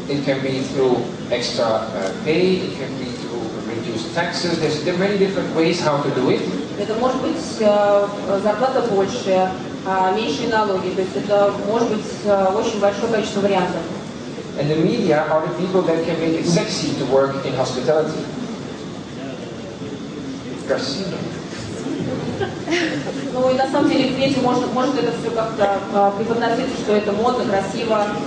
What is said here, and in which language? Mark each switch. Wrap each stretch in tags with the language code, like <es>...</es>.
<en>It can be through extra pay, it can be through reduced taxes. There are many different ways how to do it.</en> <ru>Это может быть зарплата больше, меньшие налоги, то есть это может быть очень большое количество вариантов.</ru> <en>And the media are the people that can make it sexy to work in hospitality.</en> <ru>Красиво. Ну и на самом деле в медиа может это все как-то преподносить, что это модно, красиво.</ru>